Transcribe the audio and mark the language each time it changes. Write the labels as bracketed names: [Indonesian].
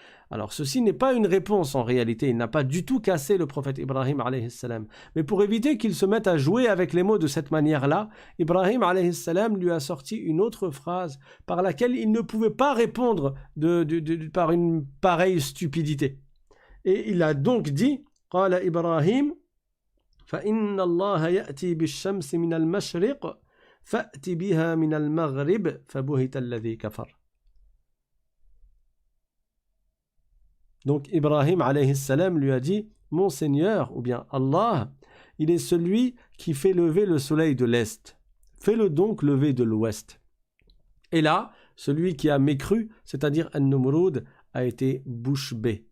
[French] Alors ceci n'est pas une réponse en réalité, il n'a pas du tout cassé le prophète Ibrahim alayhi salam. Mais pour éviter qu'il se mette à jouer avec les mots de cette manière-là, Ibrahim alayhi salam lui a sorti une autre phrase par laquelle il ne pouvait pas répondre par une pareille stupidité. Et il a donc dit [Arabic] قال إبراهيم فإن الله يأتي بالشمس من المشرق فأت بها من المغرب فبهت الذي كفر. [French] Donc Ibrahim alayhi salam lui a dit mon Seigneur ou bien Allah, il est celui qui fait lever le soleil de l'est. Fais-le donc lever de l'ouest. Et là, celui qui a mécru, c'est-à-dire An-Numrud, a été bouche bée.